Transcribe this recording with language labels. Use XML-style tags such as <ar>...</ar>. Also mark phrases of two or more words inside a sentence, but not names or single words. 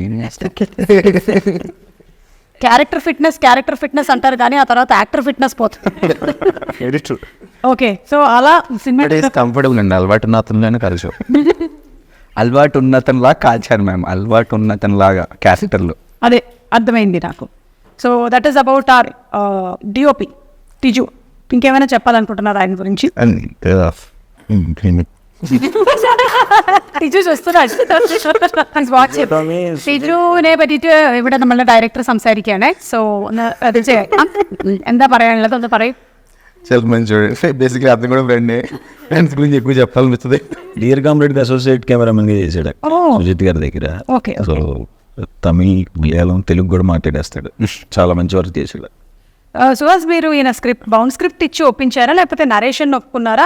<en>character fitness</en> <te>అంటారు కానీ ఆ తర్వాత</te> <en>actor fitness</en> <te>పోతుంది. ఓకే, సో అలా సినిమా కంఫర్టబుల్ అండి. అలవాటు ఉన్న అతనిలోనే కలిసి అలవాటు ఉన్నతనిలాగా కాల్చాను మ్యామ్. అలవాటు ఉన్నతనిలాగా క్యారెక్టర్లు. అదే అర్థమైంది నాకు.</te> <en>So that is about our DOP Tiju.</en> <te>ఇంకేమైనా చెప్పాలనుకుంటున్నారు ఆయన గురించి?</te> <ml>ടിജു ടിജുവിനെ പറ്റിയിട്ട് ഇവിടെ നമ്മളുടെ ഡയറക്ടർ സംസാരിക്കുകയാണ്. സോ ഒന്ന് അത് എന്താ പറയാനുള്ളത് ഒന്ന് പറയും.</ml> <te>చాలా మంచి బేసిక్లీ అతను కూడా ఫ్రెండ్స్ గురించి ఎక్కువ చెప్పాలనిపిస్తుంది. డియర్ కామ్రేడ్ అసోసియేట్ కెమెరామెన్గా చేశాడు సుజిత్ గారి దగ్గర. ఓకే. సో తమిళ్, మలయాళం, తెలుగు కూడా మాట్లాడేస్తాడు. చాలా మంచి వర్క్ చేశాడు. సుహాస్, మీరు ఈయన</te> <en>bound script</en> <te>ఇచ్చి ఒప్పించారా లేకపోతే నరేషన్ ఒప్పుకున్నారా?</te>